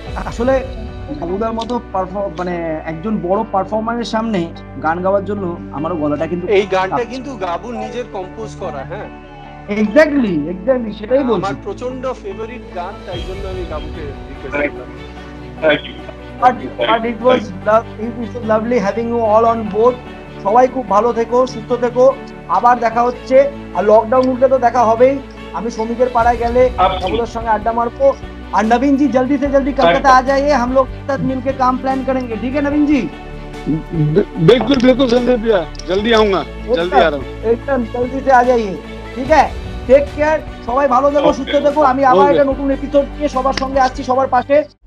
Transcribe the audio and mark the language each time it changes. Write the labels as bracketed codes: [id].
[bn] আসলে গাবুদার মতো মানে একজন বড় পারফরমারের সামনে গান গাওয়ার জন্য আমারও গলাটা কিন্তু এই গানটা কিন্তু গাবু নিজের কম্পোজ করা। হ্যাঁ, এক্স্যাক্টলি সেটাই বলছি। আমার প্রচন্ড ফেভারিট গান, তাই জন্য আমি গাবুকে রিকোয়েস্ট করলাম। [en] Thank you. But it was lovely having you all on board. [bn] সবাই খুব ভালো থেকো, সুস্থ থেকো, আবার দেখা হচ্ছে। আর লকডাউন উঠলে তো দেখা হবেই। আমি শ্রমিকের পাড়ায় গেলে গাবুদার সঙ্গে আড্ডা মারবো। আর [hi] नवीन जी जल्दी से जल्दी कलकत्ता आ जाइए, हम लोग साथ मिलके काम प्लान करेंगे, ठीक है नवीन जी? बिल्कुल बिल्कुल संदीप भैया, जल्दी आऊंगा, जल्दी आ रहा हूँ। एकदम जल्दी से आ जाइए, [bn] ঠিক [hi] है? [bn] টেক কেয়ার, সবাই ভালো থেকো, সুস্থ থেকো। আমি আবার একটা নতুন এপিসোড নিয়ে সবার সঙ্গে আসছি, সবার পাশে।